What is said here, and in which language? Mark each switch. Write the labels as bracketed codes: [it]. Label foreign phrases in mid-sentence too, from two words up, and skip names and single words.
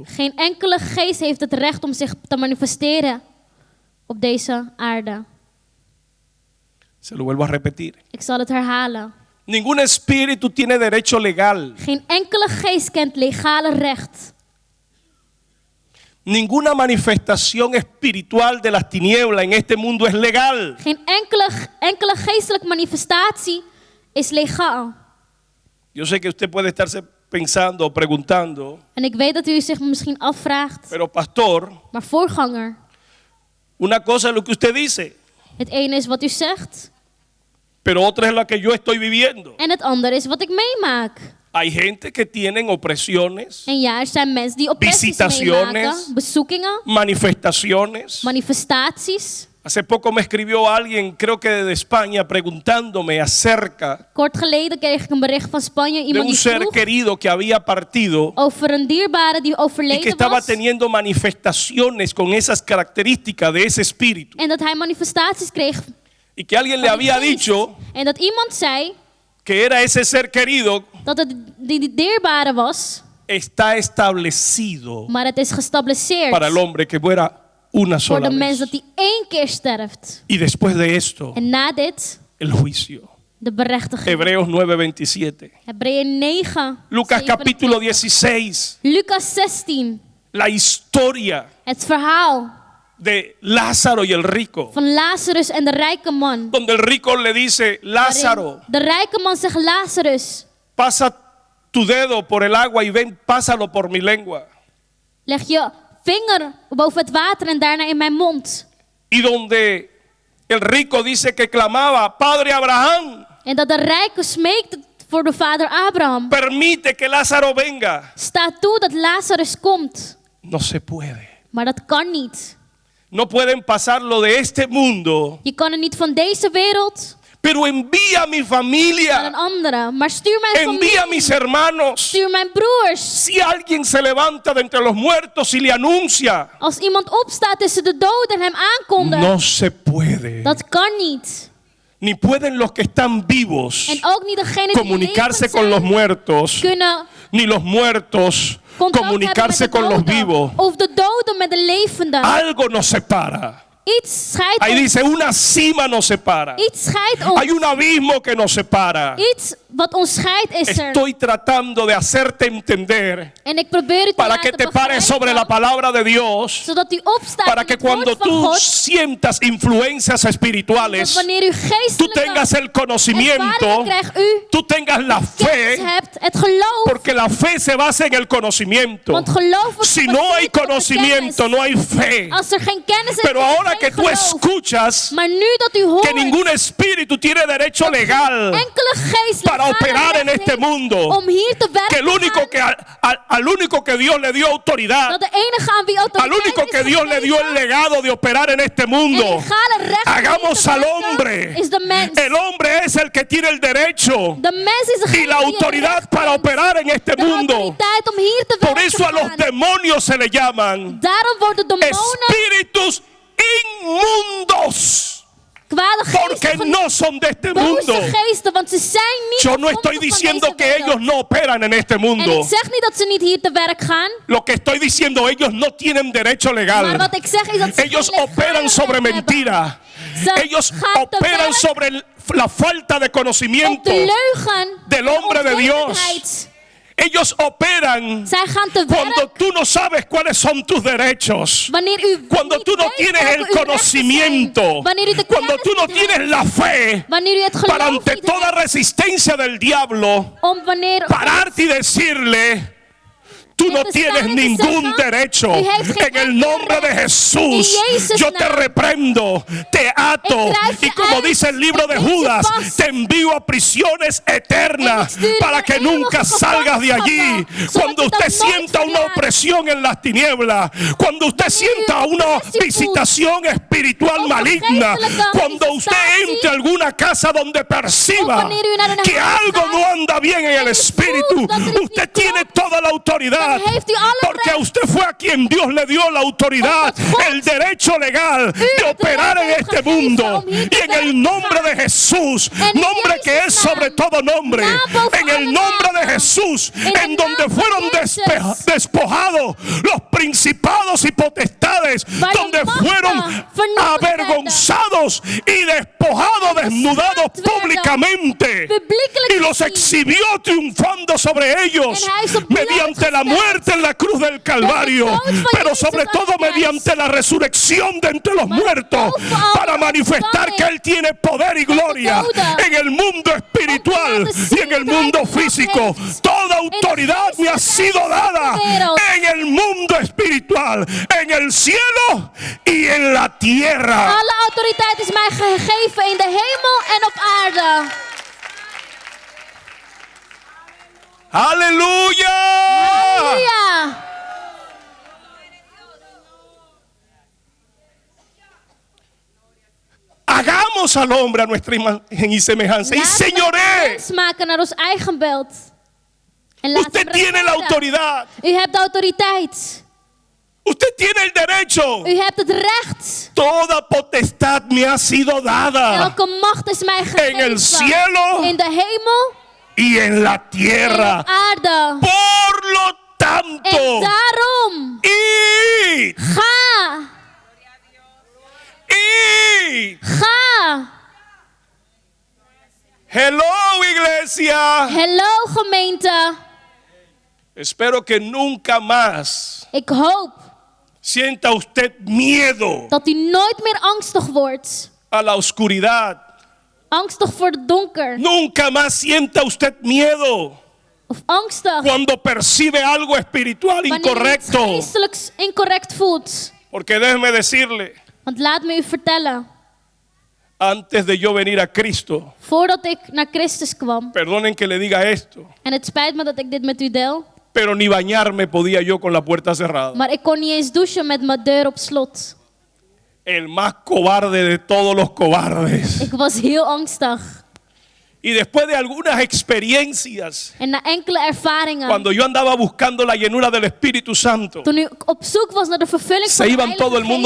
[nl] Geen enkele geest heeft het recht om zich te manifesteren op deze aarde. [es] Se lo vuelvo a repetir. [nl] Ik zal het herhalen. [es] Ningún espíritu tiene derecho legal. [nl] Geen enkele geest kent legale recht. [es] Ninguna manifestación espiritual de las tinieblas en este mundo es legal. [nl] Geen enkele geestelijke manifestatie is legaal. [es] Yo sé que usted puede estarse pensando o preguntando, [nl] En ik weet dat u zich misschien afvraagt, [es] pero pastor, [nl] maar voorganger, [es] una cosa es lo que usted dice, [nl] het ene is wat u zegt [es] pero otra es la que yo estoy viviendo. [nl] en het andere is wat ik meemaak. [es] Hay gente que tienen opresiones, [nl] En ja, er zijn mensen die opressies [es] Visitaciones. [nl] meemaken, bezoekingen, [es] manifestaciones. [nl] manifestaties. [es] Hace poco me escribió alguien, creo que de España, preguntándome acerca [nl] Kort geleden kreeg ik een bericht van Spanje, [es] de [nl] iemand [es] un [nl] die [es] ser [nl] vroeg [es] querido que había partido [nl] over een dierbare die [es] y que [nl] overleden [es] estaba [nl] was. [es] teniendo manifestaciones con esas características de ese espíritu. [nl] En dat hij manifestaties kreeg [es] Y que alguien le [nl] van die [es] había [nl] geest. [es] dicho [nl] En dat iemand zei [es] que era ese ser querido, [nl] dat het die dierbare was, [es] está establecido [nl] maar het is gestabliseerd [es] para el hombre que muera una [nl] voor [es] sola [nl] de mens [es] vez. [nl] dat hij 1 keer sterft. [es] Y después de esto, [nl] En na dit, [es] el juicio. [nl] de berechtiging. [es] Hebreos 9:27. [nl] Hebreeën 9, [es] Lucas [nl] 27. [es] capítulo 16. [nl] Lucas 16, [es] La historia [nl] het verhaal [es] de Lázaro y el rico. [nl] van Lazarus en de rijke man. [es] Donde el rico le dice, Lázaro, [nl] Waarin de rijke man zegt, Lazarus, [es] pasa tu dedo por el agua y ven, pásalo por mi lengua. [nl] leg je vinger boven het water en daarna in mijn mond. [es] Y donde el rico dice que clamaba, Padre Abraham, [nl] En dat de rijke smeekt voor de vader Abraham. [es] permite que Lázaro venga. [nl] Sta toe dat Lazarus komt. [es] No se puede. [nl] Maar dat kan niet. [es] No pueden pasarlo de este mundo, [nl] Je kan het niet van deze wereld [es] pero envía a mi [nl] naar een [es] familia, [nl] andere. Maar stuur mijn [es] envía a [nl] familie. [es] mis hermanos. [nl] Stuur mijn broers. [es] Si alguien se levanta de entre los muertos y le anuncia, [nl] Als iemand opstaat tussen de doden en hem aankondigt. [es] no se puede. [nl] Dat kan niet. [es] Ni pueden los que están vivos [nl] En ook niet degene die [es] comunicarse [nl] levend [es] con los [nl] zijn, [es] muertos, [nl] kunnen [es] ni los muertos [nl] contact [es] comunicarse [nl] hebben [es] con [nl] met [es] los [nl] de [es] vivos. [nl] doden. Of de doden met de levenden. [es] Algo nos separa. [nl] Iets scheidt [es] Ahí [nl] ons. [es] dice, una cima nos separa. [nl] Iets scheidt ons. [es] Hay un abismo que nos separa. [nl] Iets wat ons scheidt is er. [es] Estoy tratando de hacerte entender [nl] En ik probeer u te [es] para [nl] laten [es] que te pares sobre la [nl] begrijpen, [es] palabra de Dios, [nl] zodat u opstaat [es] para [nl] in [es] que [nl] het woord [es] cuando [nl] van [es] tú [nl] God. [es] sientas influencias [nl] Dat [es] espirituales, [nl] wanneer u [es] tú [nl] geestelijke [es] tengas el conocimiento, [nl] ervaringen krijgt, u [es] tú tengas la [nl] kennis [es] fe, [nl] hebt, het geloof. [es] porque la fe se basa en el conocimiento. [nl] Want geloof wordt [es] Si no hay [nl] gebaseerd op de [es] conocimiento, [nl] kennis. [es] no hay fe. [nl] Als er geen kennis is, [es] Pero [nl] is er [es] ahora [nl] geen [es] que tú [nl] gelooft. [es] escuchas [nl] Maar nu dat u hoort [es] que ningún espíritu tiene derecho legal [nl] enkele geest [es] para [nl] legale [es] operar en [nl] recht [es] este [nl] heeft [es] mundo, [nl] om hier te werken, [es] que el único que al único que Dios le dio autoridad, [nl] dat de enige aan wie [es] al [nl] autoriteit [es] único [nl] is [es] que Dios le dio el [nl] gegeven [es] legado de operar en este [nl] en [es] mundo, [nl] legale recht om hier [es] hagamos [nl] te [es] al [nl] werken, [es] hombre. [nl] is de mens. [es] El hombre es el que tiene el derecho [nl] De mens is degene [es] y la [nl] die het [es] autoridad [nl] recht [es] para [nl] heeft. [es] operar en este [nl] De [es] mundo. [nl] autoriteit om hier te [es] Por [nl] werken [es] eso a los [nl] gaan. [es] demonios se le llaman [nl] Daarom worden demonen [es] espíritus inmundos, [nl] kwade [es] porque [nl] geesten [es] no son de este mundo. [nl] boze geesten, want ze zijn niet [es] Yo no estoy [nl] afkomstig van [es] diciendo [nl] deze [es] que [nl] wereld. [es] ellos no operan en este [nl] En [es] mundo. [nl] ik zeg niet dat ze niet hier te werk gaan, [es] Lo que estoy diciendo, ellos no tienen derecho [nl] maar [es] legal. [nl] wat ik zeg is dat ze [es] Ellos [nl] geen legale [es] operan sobre [nl] recht hebben. [es] mentira. [nl] Ze [es] Ellos [nl] gaan te [es] operan [nl] werk [es] sobre la falta de [nl] op [es] conocimiento. [nl] de leugen [es] del [nl] de [es] hombre de Dios. [nl] onwetendheid. [es] Ellos operan [nl] Zij gaan te [es] cuando [nl] werk [es] tú no sabes cuáles son tus derechos. [nl] wanneer u [es] Cuando [nl] niet [es] tú no [nl] weet [es] tienes [nl] welke [es] el [nl] uw rechten [es] conocimiento. [nl] zijn. Wanneer u de [es] Cuando [nl] kennis [es] tú no [nl] niet [es] tienes [nl] hebt. [es] la fe [nl] Wanneer u het [es] para [nl] geloof [es] ante [nl] niet [es] toda [nl] hebt. [es] resistencia del diablo [nl] Om wanneer [es] pararte y decirle: tú no [nl] te [es] tienes [nl] staan en te [es] ningún [nl] zeggen, [es] derecho. [nl] u heeft geen [es] En el [nl] enkel [es] nombre de [nl] recht. [es] Jesús, [nl] In Jezus' [es] yo te [nl] naam. [es] reprendo, te ato. [nl] Ik drijf je [es] Y como [nl] uit. [es] dice el libro [nl] Ik [es] de [nl] bind je [es] Judas, [nl] vast. [es] te envío a prisiones eternas [nl] En ik stuur je [es] para [nl] naar [es] que nunca [nl] eeuwige [es] salgas de allí. [nl] gevangenschappen, [es] Cuando [nl] zodat je [es] usted [nl] dan nooit [es] sienta una [nl] verlaat. [es] opresión en las tinieblas, cuando usted [nl] Wanneer u [es] sienta una [nl] oppressie voelt. [es] visitación espiritual [nl] Of een [es] maligna, [nl] geestelijke [es] cuando usted [nl] manifestatie. [es] entre a alguna casa donde [nl] Of [es] perciba [nl] wanneer u naar een [es] que [nl] huis [es] algo [nl] gaat [es] no anda bien en el [nl] en u [es] espíritu, [nl] voelt dat er iets [es] usted [nl] niet [es] tiene [nl] klopt, [es] toda la autoridad, [nl] dan heeft u alle [es] porque a [nl] recht. [es] usted fue a quien Dios le dio la autoridad, [nl] Omdat God [es] el derecho legal de [nl] het [es] operar [nl] recht [es] en [nl] heeft [es] este [nl] gegeven [es] mundo. [nl] om hier [es] Y [nl] te [es] en el [nl] werken [es] nombre de [nl] gaan. [es] Jesús, [nl] En in [es] nombre que [nl] Jezus' [es] es [nl] naam, [es] sobre todo nombre, [nl] naam boven [es] en el [nl] alle [es] nombre de [nl] namen. [es] Jesús, [nl] In de [es] en donde [nl] naam van [es] fueron [nl] Jezus. [es] despojados los principados y potestades, [nl] Waar de [es] donde [nl] machten [es] fueron [nl] vernietigd [es] avergonzados y despojados, desnudados [nl] geschaamd werden. [es] públicamente. [nl] Publiekelijk [es] Y los [nl] gezien. [es] exhibió triunfando sobre ellos [nl] En hij is op [es] mediante la [nl] blootgesteld. [es] muerte en la cruz del Calvario, [nl] Door de dood van [es] pero [nl] Jezus [es] sobre [nl] aan [es] todo [nl] het kruis. [es] mediante la resurrección de entre los [nl] Maar [es] muertos, [nl] boven al [es] para [nl] de [es] manifestar que Él tiene poder y gloria [nl] doden. [es] en el mundo espiritual [nl] Om te laten [es] y en el [nl] zien dat [es] mundo [nl] hij kracht [es] físico. [nl] heeft. [es] Toda autoridad me ha [nl] geestelijke [es] sido dada [nl] en wereld. [es] en el mundo espiritual, en el cielo y en la tierra. [nl] Alle autoriteit is mij gegeven in de hemel en op aarde. [es] Aleluya. [nl] Halleluja. [es] Hagamos al hombre a nuestra imagen y semejanza y [nl] Laten we [es] señoré. [nl] mens maken naar ons eigen beeld. En laten [es] Usted [nl] we [es] tiene la [nl] regeren. [es] autoridad. [nl] U hebt de autoriteit. [es] Usted tiene el derecho. [nl] U hebt het recht. [es] Toda potestad me ha sido dada [nl] Elke macht is mij gegeven. [es] en el cielo [nl] In de hemel [es] y en la [nl] en [es] tierra. [nl] op aarde. [es] Por lo [nl] En [es] tanto, [nl] daarom, [es] id, [nl] ga, [es] id. [nl] ga. [es] Hello, iglesia. [nl] Hallo gemeente. [es] Espero que nunca más [nl] Ik hoop [es] sienta usted miedo [nl] dat u nooit meer angstig wordt. [es] a la oscuridad. [nl] Angstig voor het donker. [es] Nunca más sienta usted miedo [nl] Of angstig [es] cuando percibe algo espiritual [nl] wanneer u iets [es] incorrecto. [nl] geestelijks incorrect voelt. [es] Porque déjeme decirle, [nl] Want laat me u vertellen. [es] antes de yo venir a Cristo, [nl] Voordat ik naar Christus kwam. [es] perdonen que le diga esto, [nl] En het spijt me dat ik dit met u deel. [es] pero ni bañarme podía yo con la puerta cerrada. [nl] Maar ik kon niet eens douchen met mijn deur op slot. [es] El más cobarde de todos los cobardes. [nl] Ik was heel angstig. [es] Y después de algunas experiencias, [nl] En na enkele ervaringen. [es] cuando yo andaba buscando la llenura del Espíritu Santo, [nl] Toen ik op zoek was naar de vervulling van [es] se [nl] de [es] iban [nl] Heilige [es] todo el mundo